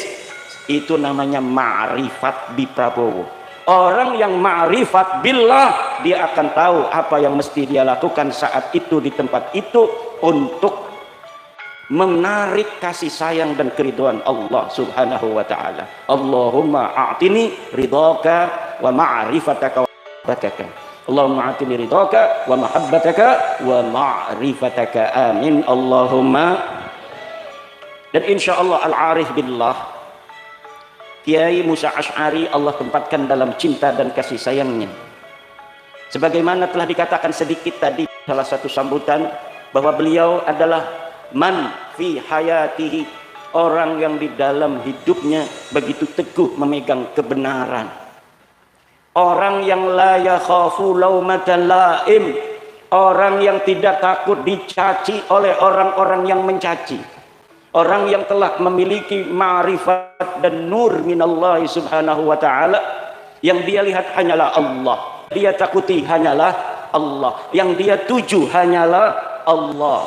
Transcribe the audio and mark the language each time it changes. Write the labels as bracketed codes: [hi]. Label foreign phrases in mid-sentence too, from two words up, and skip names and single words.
[id] Itu namanya ma'rifat di Prabowo. Orang yang [ar] معرفة بالله, [id] dia akan tahu apa yang mesti dia lakukan saat itu di tempat itu untuk menarik kasih sayang dan keridhaan Allah [ar] سبحانه وتعالى. اللهم أعطني رضاك ومعرفتك ومحبتك. اللهم أعطني رضاك ومحبتك ومعرفتك. آمين اللهم. [id] Dan insyaallah [ar] العارف بالله, [id] Kiai Musa Asy'ari Allah tempatkan dalam cinta dan kasih sayangnya. Sebagaimana telah dikatakan sedikit tadi salah satu sambutan, bahwa beliau adalah [ar] من في حياته, [id] orang yang di dalam hidupnya begitu teguh memegang kebenaran. Orang yang [ar] لا يخاف لومة لائم, [id] orang yang tidak takut dicaci oleh orang-orang yang mencaci. Orang yang telah memiliki ma'rifat dan [ar] نور من الله سبحانه وتعالى, [id] yang dia lihat hanyalah Allah, dia takuti hanyalah Allah, yang dia tuju hanyalah Allah.